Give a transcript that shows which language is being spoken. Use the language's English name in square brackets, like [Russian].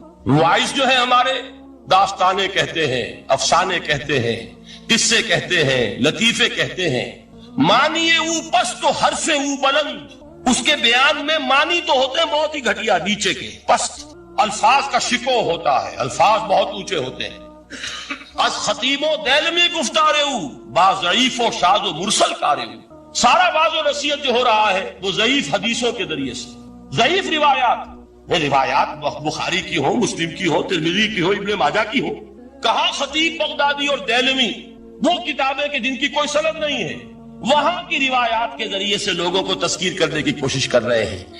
[Urdu] واعظ جو ہے ہمارے داستانے کہتے ہیں، افسانے کہتے ہیں، قصے کہتے ہیں، لطیفے کہتے ہیں. [Persian] معنی او پست و حرف او بلند، [Urdu] اس کے بیان میں معنی تو ہوتے ہیں بہت ہی گھٹیا، نیچے کے پست. الفاظ کا شکو ہوتا ہے، الفاظ بہت اونچے ہوتے ہیں. [Persian] از خطیب و دیلمی گفتار او با ضعیف و شاذ و مرسل کار او. [Urdu] سارا باز و نصیحت جو ہو رہا ہے وہ ضعیف حدیثوں کے ذریعے سے، ضعیف روایات. روایات بخاری کی ہو، مسلم کی ہو، ترمذی کی ہو، ابن ماجہ کی ہو. کہاں خطیب بغدادی اور دیلمی، وہ کتابیں کہ جن کی کوئی سند نہیں ہے، وہاں کی روایات کے ذریعے سے لوگوں کو تذکیر کرنے کی کوشش کر رہے ہیں.